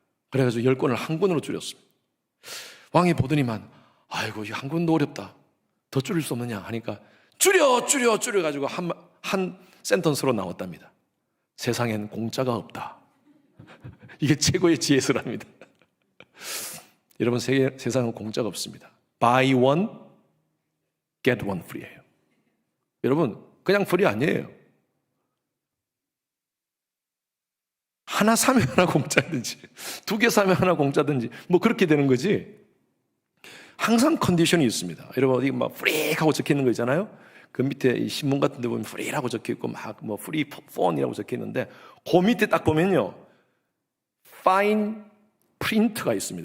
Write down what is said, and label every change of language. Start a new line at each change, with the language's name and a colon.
Korean: 그래가지고 10권을 한 권으로 줄였습니다. 왕이 보더니만 아이고 이 한 권도 어렵다, 더 줄일 수 없느냐 하니까 줄여가지고 한 센턴스로 나왔답니다. 세상엔 공짜가 없다. 이게 최고의 지혜서랍니다. 여러분 세상은 공짜가 없습니다.
English: Buy one, get one free
Korean: 예요. 여러분 그냥 프리 아니에요. 하나 사면 하나 공짜든지 2개 사면 하나 공짜든지 뭐 그렇게 되는 거지. 항상 컨디션이 있습니다. 여러분 어디 막 프리 하고 적혀 있는 거 있잖아요. 그 밑에 이 신문 같은 데 보면 프리라고 적혀 있고 막 뭐 프리 폰이라고 적혀 있는데 그 밑에 딱 보면요 파인 프린트가 있습니다.